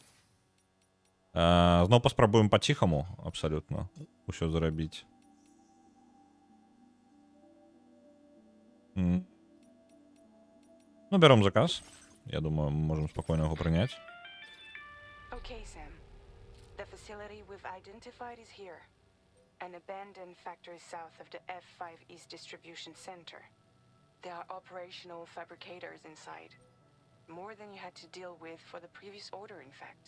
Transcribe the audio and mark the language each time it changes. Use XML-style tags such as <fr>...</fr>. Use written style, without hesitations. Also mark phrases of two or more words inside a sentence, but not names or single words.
<be>Зноў паспрабуем па-ціхаму, абсалютна, усё зарабіць. Ну, бяром заказ. Я думаю, мы можем спакойна яго прыняць.</be> <en>Okay, Sam. The facility we've identified is here. An abandoned factory south of the F5 East Distribution Center. There are operational fabricators inside. More than you had to deal with for the previous order, in fact.</en>